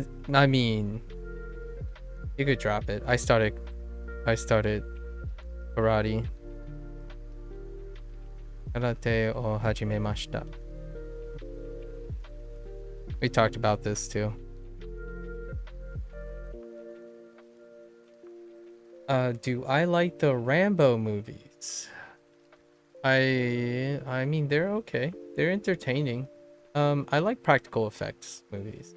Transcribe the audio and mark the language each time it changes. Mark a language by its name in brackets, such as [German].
[English] I mean, you could drop it. I started karate. [Japanese] Karateを始めました。 [English] We talked about this too. Do I like the Rambo movies? I mean they're okay. They're entertaining. I like practical effects movies.